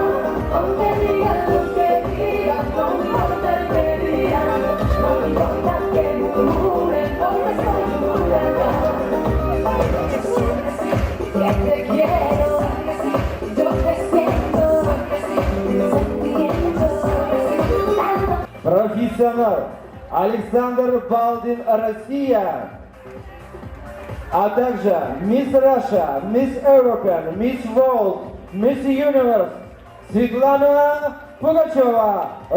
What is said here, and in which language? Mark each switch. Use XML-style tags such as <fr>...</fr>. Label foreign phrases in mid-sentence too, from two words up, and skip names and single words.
<es>Aunque digan lo que digan, no me importa el que digan, no me importa que murmuren, porque soy un huracán. Que te quiero, yo te siento, sentimiento.</es> <ru>Профессионал Александр Балдин, Россия. А также Мисс Раша, Мисс Европеан, Мисс World, Мисс Universe Светлана Пугачева.</ru>